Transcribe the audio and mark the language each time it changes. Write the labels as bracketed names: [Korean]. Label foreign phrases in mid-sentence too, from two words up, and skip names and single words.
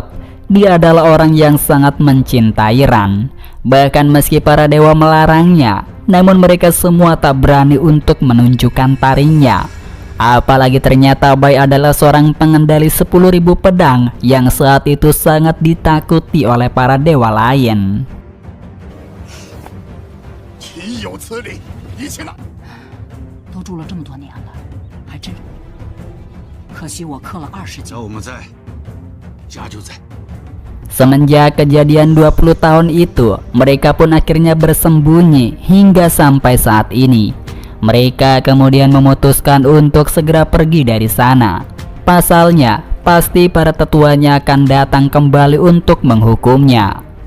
[Indonesian] Dia adalah orang yang sangat mencintai Ran. Bahkan meski para dewa melarangnya, namun mereka semua tak berani untuk menunjukkan taringnya. Apalagi ternyata Bai adalah seorang pengendali 10.000 pedang yang saat itu sangat ditakuti oleh para dewa lain. [Chinese] 岂有此理！一起来！都住了这么多年了，还真可惜我氪了20级。有我们在，家就在。 [Indonesian] Semenjak kejadian 20 tahun itu, mereka pun akhirnya bersembunyi hingga sampai saat ini. Mereka kemudian memutuskan untuk segera pergi dari sana. Pasalnya, pasti para tetuanya akan datang kembali untuk menghukumnya.